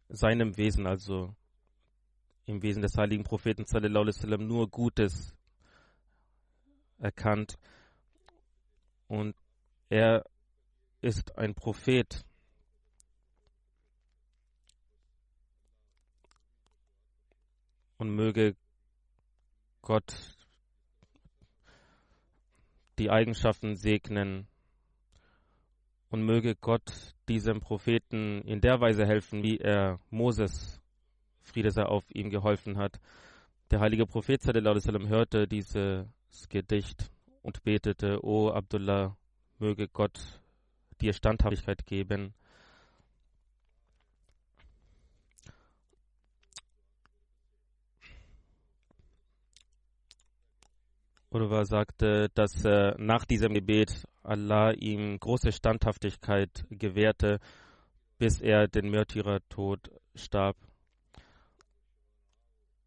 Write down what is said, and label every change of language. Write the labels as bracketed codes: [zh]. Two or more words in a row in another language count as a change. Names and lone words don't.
[de] seinem Wesen, also im Wesen des heiligen Propheten [ar] صلى الله عليه وسلم, [de] nur Gutes erkannt und er ist ein Prophet. Und möge Gott die Eigenschaften segnen und möge Gott diesem Propheten in der Weise helfen, wie er Moses, Friede sei auf ihm, geholfen hat. Der heilige Prophet [ar] صلى الله عليه وسلم [de] hörte dieses Gedicht und betete: O Abdullah, möge Gott dir Standhaftigkeit geben. Urwa sagte, dass nach diesem Gebet Allah ihm große Standhaftigkeit gewährte, bis er den Märtyrertod starb.